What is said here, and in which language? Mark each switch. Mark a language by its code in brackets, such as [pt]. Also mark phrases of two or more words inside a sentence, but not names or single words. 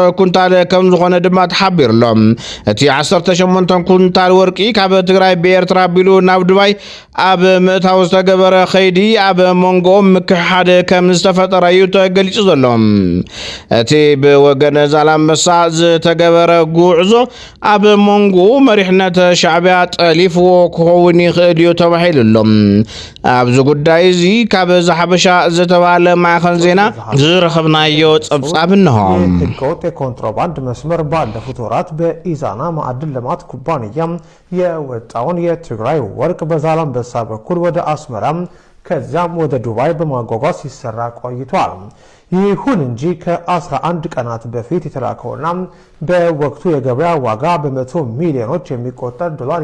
[ti] ኩንታል ከም ዝኾነ ድማ ተሓቢሩሎም እቲ 18 ኩንታል ወርቂ ካብ ትግራይ ብኤርትራ ኣቢሉ ናብ ዱባይ ኣብ ምእታው ዝተገበረ ኸይዲ ኣብ መንጎኦም ምክሓድ ከም ዝተፈጠረ እዩ ተገሊጹ ዘሎ እቲ ብወገን ዛላንበሳ ዝተገበረ ጉዕዞ ኣብ መንጎ መሪሕነት ሻዕብያ ጠሊፍዎ ክኸውን ይኽእል እዩ ተባሂሉሎም ኣብዚ ጉዳይ እዚ ካብ ዝሓበሻ ዝተባሃለ ማዕከን ዜና ዝረኸብናዮ ጸብጻብ እንሆ [am] ህገወጥ የኮንትሮባንድ መስመር ባለፉት ወራት በኢዛና ማዕድን ልማት ኩባንያ የወጣውን የትግራይ ወርቅ በዛላንበሳ በኩል ወደ አስመራ ከዚያም ወደ ዱባይ በማጓጓዝ ሲሰራ ቆይቷል። ይሁን እንጂ ከ11 ቀናት በፊት የተላከውና በወቅቱ የገበያ ዋጋ በ100 ሚሊዮኖች የሚቆጠር ዶላር